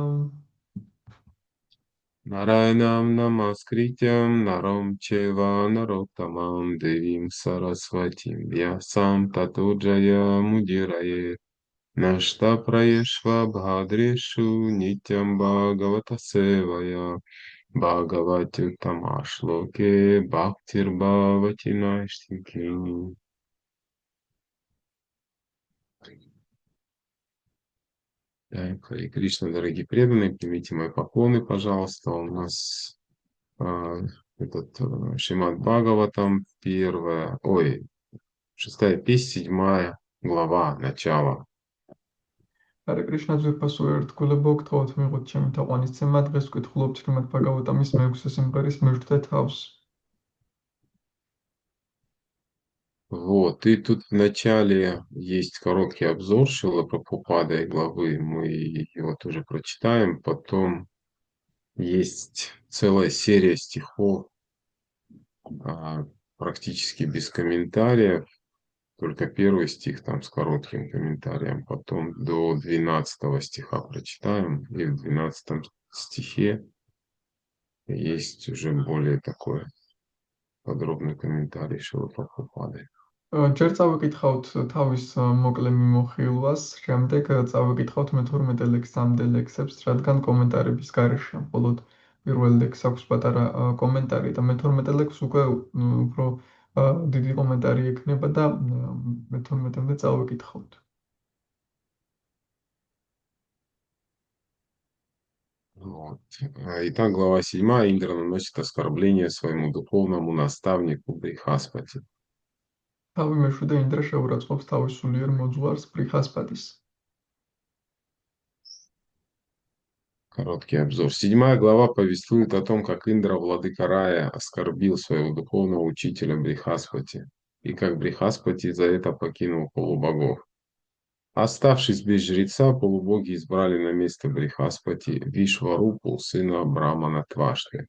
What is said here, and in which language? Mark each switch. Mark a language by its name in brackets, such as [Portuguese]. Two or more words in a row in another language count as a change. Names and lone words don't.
[Sanskrit] नारायणं नमस्कृत्यं नरं चैव नरोत्तमम् देवीं सरस्वतीं व्यासं ततो जय मुदिरये नष्ट प्रायेष्व भद्रेषु नित्यं भागवत सेवया भगवति तमश्लोके भक्तिर् भवति नैष्टिकी. [Russian] Харе Кришна, дорогие преданные, примите мои поклоны, пожалуйста. У нас Шримад Бхагаватам, шестая песня, 7 глава, начало. [Georgian] Hare Krishna ძვირფასო ერთგულებო გთხოვთ მიიღოთ ჩემი თაყვანისცემა დღეს ვკითხულობთ შრიმად ბჰაგავატამის მეექვსე სიმღერის მეშვიდე თავს. [Russian] Вот, и тут в начале есть короткий обзор Шрилы Прабхупады главы, мы его тоже прочитаем, потом есть целая серия стихов, практически без комментариев, только первый стих там с коротким комментарием, потом до 12 стиха прочитаем, и в 12 стихе есть уже более такой подробный комментарий Шрилы Прабхупады. [Georgian] ჯერ წავიკითხავთ თავის მოკლე მიმოხილვას, შემდეგ წავიკითხავთ მე-12 ლექსამდე ლექსებს, რადგან კომენტარების გარეშე მხოლოდ პირველ ლექსს აქვს პატარა კომენტარი და მე-12 ლექსს უკვე უფრო დიდი კომენტარი ექნება და მე-12-მდე წავიკითხავთ. [Russian] Вот. Итак, глава 7. Индра наносит оскорбление своему духовному наставнику Брихаспати. [Georgian] თავი მეშვიდე ინდრა შეურაცხყოფს თავის სულიერ მოძღვარს ბრიჰასპატის. [Russian] Короткий обзор. 7 глава повествует о том, как Индра, владыка рая, оскорбил своего духовного учителя Брихаспати, и как Брихаспати за это покинул полубогов. Оставшись без жреца, полубоги избрали на место Брихаспати Вишварупу, сына Брамана Твашты.